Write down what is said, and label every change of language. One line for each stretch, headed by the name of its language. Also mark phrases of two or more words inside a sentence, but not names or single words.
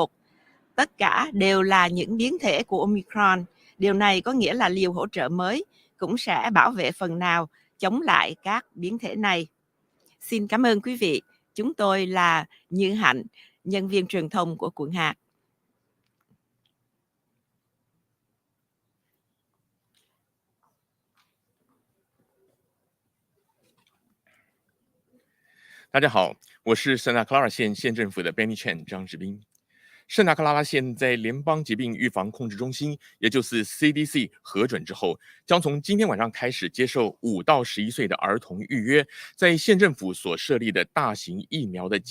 Vietnamese: Tất cả đều là những biến thể của Omicron. Điều này có nghĩa là liều hỗ trợ mới cũng sẽ bảo vệ phần nào chống lại các biến thể này. Xin cảm ơn quý vị. Chúng tôi là Như Hạnh, nhân viên truyền thông của quận Hạt.
Chinese: 大家好，我是圣塔克拉拉县县政府的 Benny Chen 张志斌。圣塔克拉拉县在联邦疾病预防控制中心，也就是 CDC 核准之后，将从今天晚上开始接受5到11岁的儿童预约，在县政府所设立的大型疫苗的